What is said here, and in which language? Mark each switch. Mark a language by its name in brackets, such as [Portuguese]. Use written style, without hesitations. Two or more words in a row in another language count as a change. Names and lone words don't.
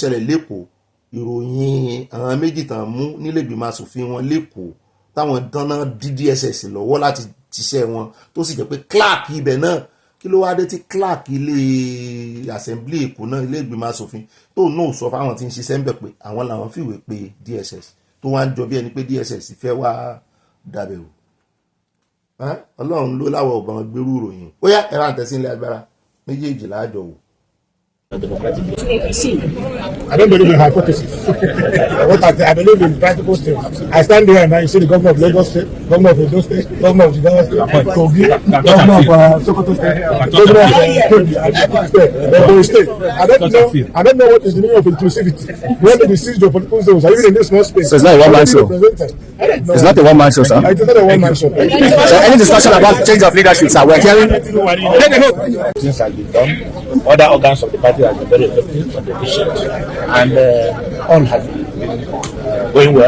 [Yoruba] ṣẹlẹ̀ lẹ́kọ̀ọ́ ìròyìn àwọn méjì tàn mú nílé ìgbìmọ̀ asòfin wọn lẹ́kọ̀ọ́ táwọn dáná DSS lọ́wọ́ láti ṣiṣẹ́ wọn tó sì jẹ́ pé clerk ibẹ̀ náà kí ló wá dé tí clerk ilé assembly èkó náà ilé ìgbìmọ̀ asòfin tó náà sọ fáwọn tí ń ṣiṣẹ́ ń bẹ̀ pé àwọn làwọn fìwé pé DSS tó wá ń jọ bí ẹni pé DSS fẹ́ wá dàbẹ̀ o ọlọ́run ló láwọ̀ ọ̀gbọ̀n gbérú ìròyìn ó yá ẹ̀rọ àtẹ̀sílẹ̀ agbára méjèèjì láàjọ wò. [English] APC. I don't believe in hypothesis. I believe in practical things. I stand there and I see the governor of Lagos State, governor of Edo State, governor of Jigawa State, Kogi, governor of Sokoto State, governor of Ogbeni State. I don't know what is the meaning of inclusivity. When they seize your political zones, even in this small space. So it's not a one-man show. It's not a one-man show, sir. It is not a one-man show. So any discussion about change of leadership, sir, we're hearing. Things have been done. Other organs of the party have been very effective and efficient, and all have been going well.